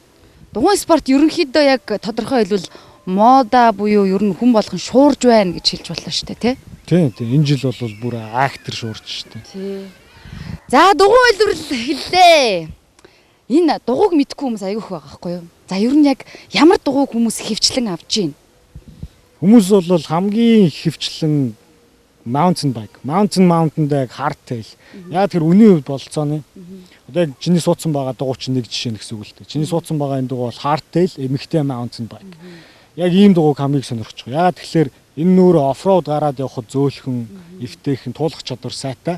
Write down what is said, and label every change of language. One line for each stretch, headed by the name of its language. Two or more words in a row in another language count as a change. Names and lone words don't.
Mongolian: Дугуйн спорт ерөнхийдөө яг тодорхой хэлбэл мода буюу ер нь хүн болгон шуурж байна гэж хэлж болно шүү дээ тий. Тийм. Энэ жил бол бүр актер шуурж шүү дээ. Тий. За дугуйн хэлбэрл хэллээ. Энэ дугуйг мэдгүй хүмүүс аягүй их байгаа байхгүй юу? За ер нь яг ямар дугуйг хүмүүс хөвчлэн авч гин? Хүмүүс бол хамгийн хөвчлэн
English: mountain bike.
Mongolian: Mountain яг hardtail. Яг тэр үний хувьд болцооны. Одоо яг чиний суудсан байгаа дугуй чинь нэг жишээ нь гэсэн үг л дээ. Чиний суудсан байгаа энэ дугуй бол hardtail эмэгтэй
English: mountain bike.
Mongolian: Яг ийм дугуйг хамгийн сонирхож байгаа. Яагаад тэгэхээр энэ нүүрээ оффроуд гараад явхад зөөлхөн, эвтэйхэн, туулах чадвар сайтай.